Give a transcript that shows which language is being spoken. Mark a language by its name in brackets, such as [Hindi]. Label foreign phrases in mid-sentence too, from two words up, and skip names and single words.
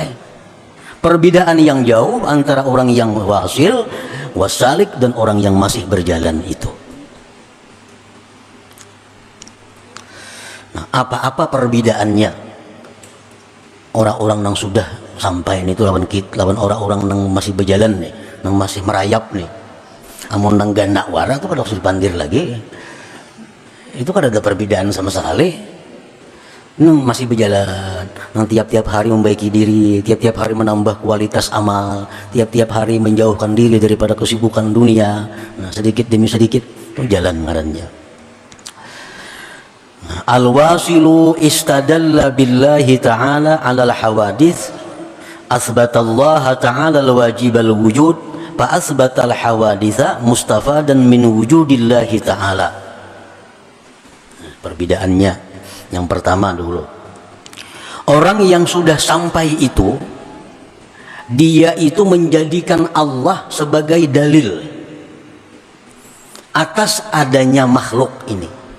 [Indonesian] Perbedaan yang jauh antara orang yang wasil, wasalik dan orang yang masih berjalan itu. Nah, apa-apa perbedaannya orang-orang yang sudah sampai ini itu lawan orang-orang yang masih berjalan nih, yang masih merayap nih. [Banjar] Amun nang ganak wara tuh pada harus dipandir lagi. [Indonesian] Itu kan ada perbedaan sama sekali. Nang masih berjalan, nang tiap-tiap hari membaiki diri, tiap-tiap hari menambah kualitas amal, tiap-tiap hari menjauhkan diri daripada kesibukan dunia. Nah, sedikit demi sedikit itu jalan ngarannya. [Arabic] الواصل استدل بالله تعالى على الحوادث أثبت الله تعالى الواجب الوجود فأثبت الحوادث مستفادا من وجود الله تعالى. [Indonesian] Perbedaannya yang pertama dulu, orang yang sudah sampai itu dia itu menjadikan Allah sebagai dalil atas adanya makhluk ini.